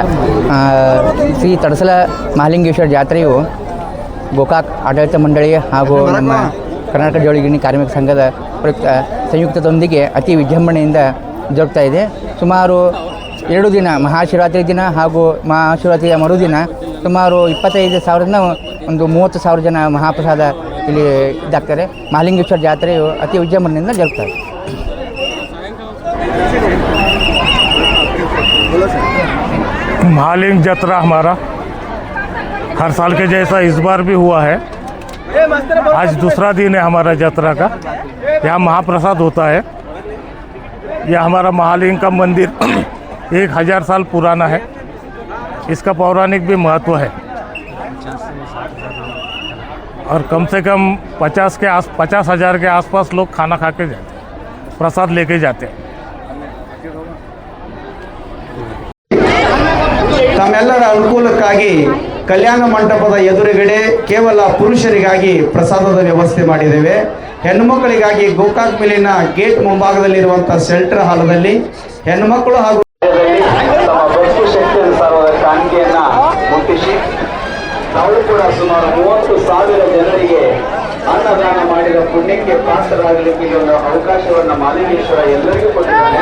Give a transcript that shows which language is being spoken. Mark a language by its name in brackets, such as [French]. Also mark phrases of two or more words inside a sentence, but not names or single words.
[Kannada] ಶ್ರೀ ತಡಸಲ ಮಹಾಲಿಂಗೇಶ್ವರ ಜಾತ್ರೆಯು ಗೋಕಾಕ್ ಆಡಳಿತ ಮಂಡಳಿ ಹಾಗೂ ನಮ್ಮ ಕರ್ನಾಟಕ ಜವಳಿಗಿರಣಿ ಕಾರ್ಮಿಕ ಸಂಘದ ಸಂಯುಕ್ತದೊಂದಿಗೆ ಅತಿ ವಿಜೃಂಭಣೆಯಿಂದ ಜರುಗ್ತಾ ಇದೆ. ಸುಮಾರು 2 ದಿನ ಮಹಾಶಿವರಾತ್ರಿ ದಿನ ಹಾಗೂ ಮಹಾಶಿವರಾತ್ರಿಯ ಮರುದಿನ ಸುಮಾರು 25,000ರಿಂದ ಒಂದು 30,000 ಜನ ಮಹಾಪ್ರಸಾದ ಇಲ್ಲಿ ಇದಾಗ್ತಾರೆ. ಮಹಾಲಿಂಗೇಶ್ವರ ಜಾತ್ರೆಯು ಅತಿ ವಿಜೃಂಭಣೆಯಿಂದ ಜರುಗ್ತಾರೆ. [Hindi] महालिंग जत्रा हमारा हर साल के जैसा इस बार भी हुआ है। आज दूसरा दिन है हमारा यात्रा का। यहाँ महाप्रसाद होता है। यह हमारा महालिंग का मंदिर 1000 साल पुराना है। इसका पौराणिक भी महत्व है और कम से कम 50,000 के आसपास लोग खाना खा के जाते हैं, प्रसाद लेके जाते हैं। [Kannada] ತಮ್ಮೆಲ್ಲರ ಅನುಕೂಲಕ್ಕಾಗಿ ಕಲ್ಯಾಣ ಮಂಟಪದ ಎದುರುಗಡೆ ಕೇವಲ ಪುರುಷರಿಗಾಗಿ ಪ್ರಸಾದದ ವ್ಯವಸ್ಥೆ ಮಾಡಿದ್ದೇವೆ. ಹೆಣ್ಣುಮಕ್ಕಳಿಗಾಗಿ ಗೋಕಾಕ್ ಮಿಲ್ಲಿನ ಗೇಟ್ ಮುಂಭಾಗದಲ್ಲಿರುವಂಥ ಶೆಲ್ಟರ್ ಹಾಲದಲ್ಲಿ ಹೆಣ್ಣುಮಕ್ಕಳು ಹಾಗೂ ತಮ್ಮ ಭಕ್ತಿ ಶಕ್ತಿ ಅನುಸಾರವಾದ ಕಾಣಿಕೆಯನ್ನು ಮುಟ್ಟಿಸಿ ನಾವು ಕೂಡ ಸುಮಾರು 30,000 ಜನರಿಗೆ ಅನ್ನದಾನ ಮಾಡಿದ ಪುಣ್ಯಕ್ಕೆ ಪಾತ್ರರಾಗಲಿಕ್ಕೆ ಒಂದು ಅವಕಾಶವನ್ನು ಮಹಾಲಿಂಗೇಶ್ವರ ಎಲ್ಲರಿಗೂ ಕೊಟ್ಟಿದ್ದಾನೆ.